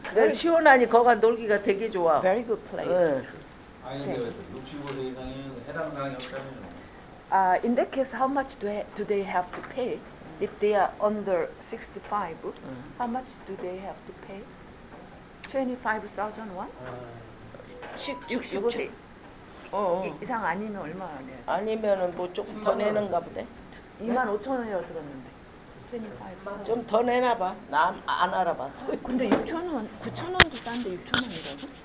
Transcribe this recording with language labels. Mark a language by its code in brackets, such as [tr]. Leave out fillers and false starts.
[ko] 그래서 시원하니 거가 놀기가 되게 좋아. [en] Very good place [ko] 예. [en] to [ko] 아니 [en] stay. [ko] 근데 65세 이상에는 해당 사항이 없다며요. [en] In that case, how much do they have to pay? If they are under 65, how much do they have to pay? 25,000 won? [ko] 65세 이상 아니면 얼마나 내야 돼? 아니면은 뭐 조금 더 내는가 보대. 25,000원이라고 들었는데. 25. 좀 더 내나 봐. 나 안 알아봤어. 근데 6,000원, 9,000원도 싼데 6,000원이라고?